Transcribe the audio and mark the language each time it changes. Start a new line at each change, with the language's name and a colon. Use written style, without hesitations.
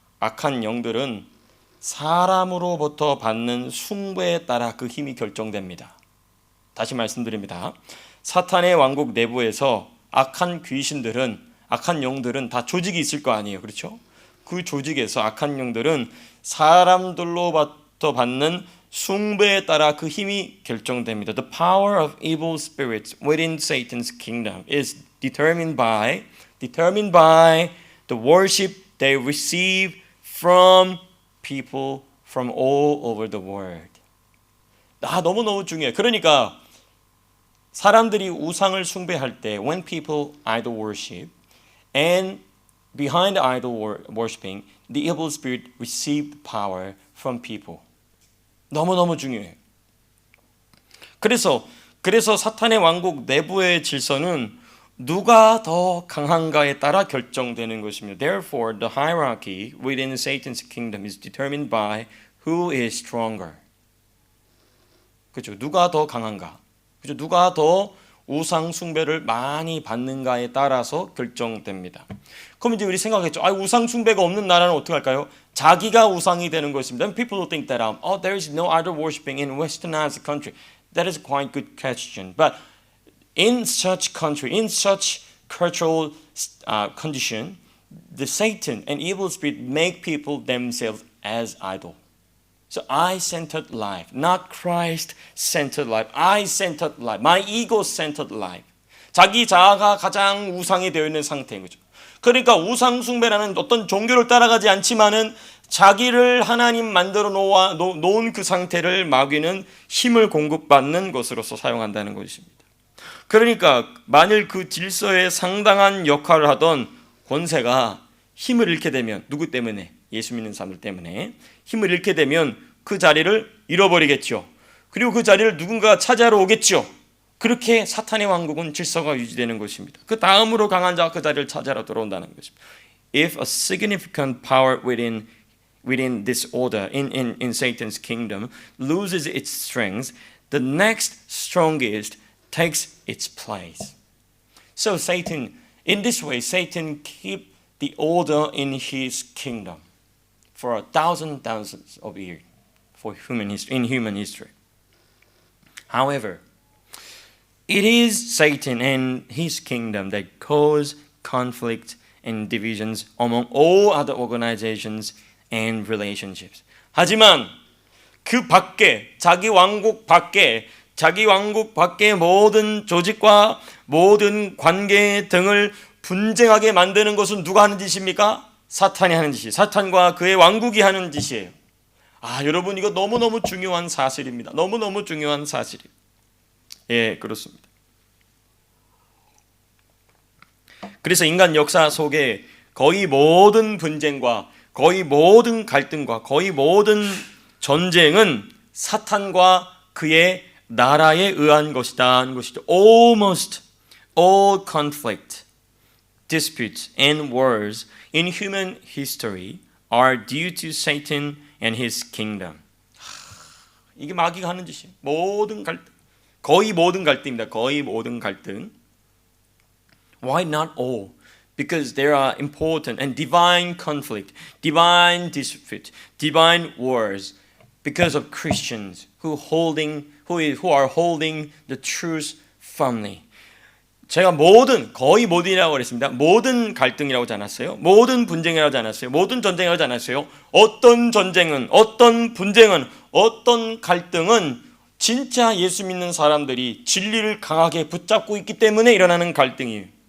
Korean: 악한 영들은 사람으로부터 받는 숭배에 따라 그 힘이 결정됩니다. 다시 말씀드립니다. 사탄의 왕국 내부에서 악한 귀신들은, 악한 영들은 다 조직이 있을 거 아니에요. 그렇죠? 그 조직에서 악한 영들은 사람들로부터 받는 숭배에 따라 그 힘이 결정됩니다.
English: The power of evil spirits within Satan's kingdom is determined by the worship they receive from people from all over the world.
Korean: 너무너무 중요해요. 그러니까 사람들이 우상을 숭배할 때
English: when people idol worship and behind the idol worshiping the evil spirit receive power from people.
Korean: 너무너무 중요해요. 그래서 사탄의 왕국 내부의 질서는 누가 더 강한가에 따라 결정되는 것입니다.
English: Therefore, the hierarchy within Satan's kingdom is determined by who is stronger.
Korean: 그렇죠? 누가 더 강한가? 그렇죠? 누가 더 우상 숭배를 많이 받는가에 따라서 결정됩니다. 그럼 이제 우리 생각했죠. 우상 숭배가 없는 나라는 어떻게 할까요? 자기가 우상이 되는 것입니다.
English: And people think that there is no idol worshiping in westernized country. That is a quite good question. But in such country, in such cultural condition, the Satan and evil spirit make people themselves as idol. So I-centered life, not Christ-centered life. I-centered life, my ego-centered life.
Korean: 자기 자아가 가장 우상이 되어 있는 상태인 거죠. 그러니까 우상 숭배라는 어떤 종교를 따라가지 않지만은 자기를 하나님 만들어 놓은 그 상태를 마귀는 힘을 공급받는 것으로서 사용한다는 것입니다. 그러니까 만일 그 질서에 상당한 역할을 하던 권세가 힘을 잃게 되면 누구 때문에? 예수 믿는 사람들 때문에 힘을 잃게 되면 그 자리를 잃어버리겠죠. 그리고 그 자리를 누군가 차지하러 오겠죠. 그렇게 사탄의 왕국은 질서가 유지되는 것입니다. 그 다음으로 강한 자가 그 자리를 차지하러 들어온다는 것입니다.
English: If a significant power within this order in Satan's kingdom loses its strength, the next strongest takes its place. So in this way, Satan keep the order in his kingdom for thousands of years in human history. However, it is Satan and his kingdom that cause conflict and divisions among all other organizations and relationships.
Korean: 하지만 그 밖에 자기 왕국 밖에 모든 조직과 모든 관계 등을 분쟁하게 만드는 것은 누가 하는 짓입니까? 사탄이 하는 짓이에요. 사탄과 그의 왕국이 하는 짓이에요. 여러분 이거 너무너무 중요한 사실입니다. 너무너무 중요한 사실이에요. 예, 그렇습니다. 그래서 인간 역사 속에 거의 모든 분쟁과 거의 모든 갈등과 거의 모든 전쟁은 사탄과 그의 나라에 의한 것이다 하는 것이죠.
English: Almost all conflict, disputes and wars in human history are due to Satan and his kingdom.
Korean: 이게 마귀가 하는 짓이에요. 모든 갈등, 거의 모든 갈등입니다. 거의 모든 갈등.
English: Why not all? Because there are important and divine conflict, divine dispute, divine wars because of Christians who are holding the truth firmly.
Korean: 제가 거의 모든이라고 그랬습니다. 모든 갈등이라고 하지 않았어요. 모든 분쟁이라고 하지 않았어요. 모든 전쟁이라고 하지 않았어요. 어떤 전쟁은, 어떤 분쟁은, 어떤 갈등은 진짜 예수 믿는 사람들이 진리를 강하게 붙잡고 있기 때문에 일어나는 갈등이에요.